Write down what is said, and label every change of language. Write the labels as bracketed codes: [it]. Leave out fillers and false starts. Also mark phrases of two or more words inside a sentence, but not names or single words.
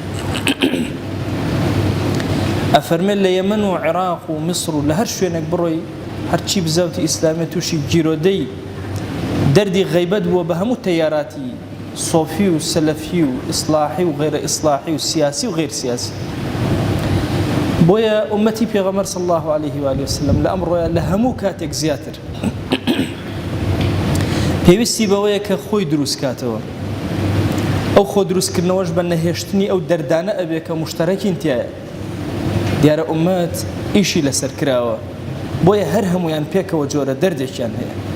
[ckb] ئەفەرمێ لە یەمەن و عێراق و میسر و لە هەر شوێنێک بڕۆی هەرچی بزاوتی ئیسلامی تووشی گیرۆدەی دەردی غەیبەت بووە بە هەموو تەیاراتی سۆفی و سەلەفی و ئیسلاحی و غیرە ئیسلاحی و سیاسی و غیر سیاسی. بۆیە ئومەتی پێغەمبەر [ar] صلی الله عليه وآله وسلم [ckb] لە ئەمڕۆیە لە هەموو کاتێک زیاتر پێویستی بەوەیە کە خۆی دروست کاتەوە. ئەو خۆ دروستکردنەوەش بە نەهێشتنی ئەو دەردانە ئەبێ کە مشتەرەکین تایە. دیارە ئومەت ئیشی لەسەر کراوە، بۆیە هەر هەمویان پێکەوە جۆرە دەردێکیان هەیە.